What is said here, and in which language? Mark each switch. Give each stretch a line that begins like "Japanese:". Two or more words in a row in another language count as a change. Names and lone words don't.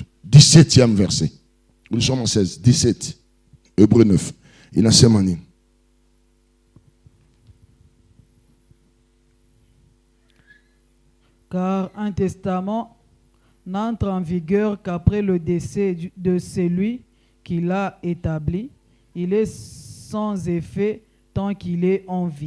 French: 17e verset. Psalm 16, 17. Hébreux 9.
Swahili: Inasema nini?
French: Car un testament n'entre en vigueur qu'après le décès de celui qui l'a établi. Il est sans effet tant qu'il est en vie.